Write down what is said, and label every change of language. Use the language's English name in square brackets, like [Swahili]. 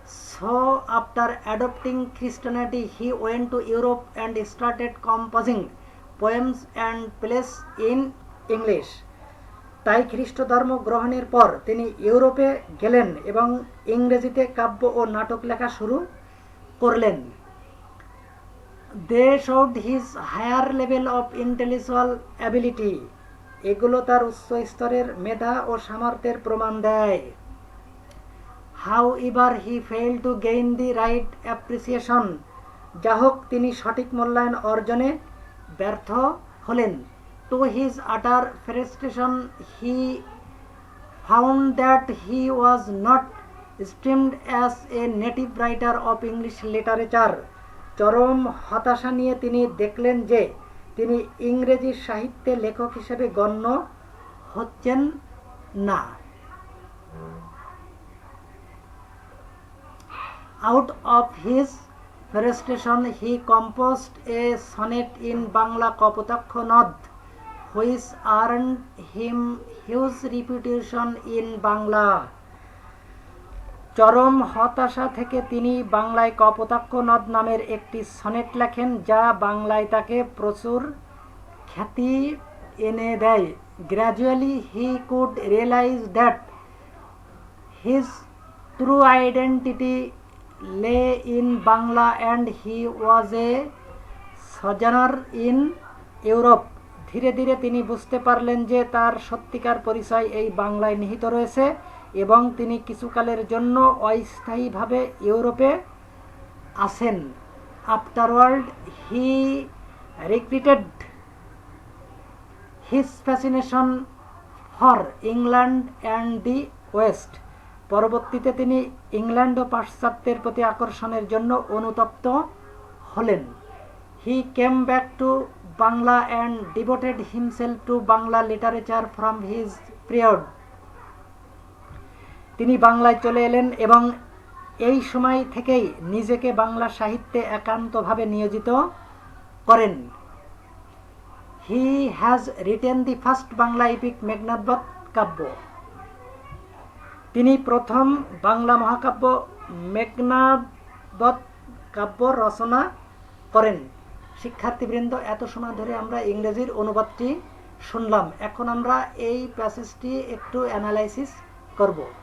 [English] So after adopting Christianity he went to Europe and started composing poems and plays in English. [Bangla] তাই খ্রিস্ট ধর্ম গ্রহণের পর তিনি ইউরোপে গেলেন এবং ইংরেজিতে কাব্য ও নাটক লেখা শুরু করলেন। [English] They showed his higher level of intellectual ability. [Bangla] এগুলো তার উচ্চ স্তরের মেধা ও সামর্থ্যের প্রমাণ দেয়। [English] However, he failed to gain the right appreciation. [Bangla] যা হোক, তিনি সঠিক মূল্যায়ন অর্জনে ব্যর্থ হলেন। [English] To his utter frustration, he found that he was not esteemed as a native writer of English literature. [Bangla] চরম হতাশা নিয়ে তিনি দেখলেন যে তিনি ইংরেজি সাহিত্যে লেখক হিসেবে গণ্য হচ্ছেন না। [English] Out of his frustration, he composed a sonnet in Bangla Kapotaksha Nad, which earned him huge reputation in Bangla. [Bangla] চরম হতাশা থেকে তিনি বাংলায় কপোতাক্ষ নদ নামের একটি সনেট লেখেন, যা বাংলায় তাকে প্রচুর খ্যাতি এনে দেয়। [English] Gradually he could realize that his true identity lay in Bangla and he was a sojourner in Europe. [Bangla] ধীরে ধীরে তিনি বুঝতে পারলেন যে তার সত্যিকার পরিচয় এই বাংলায় নিহিত রয়েছে এবং তিনি কিছুকালের জন্য অস্থায়ীভাবে ইউরোপে আছেন। [English] Afterward he regretted his fascination for England and the West. [Bangla] পরবর্তীতে তিনি ইংল্যান্ড ও পাশ্চাত্যের প্রতি আকর্ষণের জন্য অনুতপ্ত হলেন। [English] He came back to Bangla and devoted himself to Bangla literature from his period. [Bangla] তিনি বাংলায় চলে এলেন এবং এই সময় থেকেই নিজেকে বাংলা সাহিত্যে একান্তভাবে নিয়োজিত করেন। [English] He has written the first Bangla epic Meghnadbadh Kabya. [Bangla] তিনি প্রথম বাংলা মহাকাব্য মেঘনাদবধ কাব্য রচনা করেন। শিক্ষার্থীবৃন্দ, এত সময় ধরে আমরা ইংরেজির অনুবাদটি শুনলাম। এখন আমরা এই প্যাসেজটি একটু অ্যানালাইসিস করব।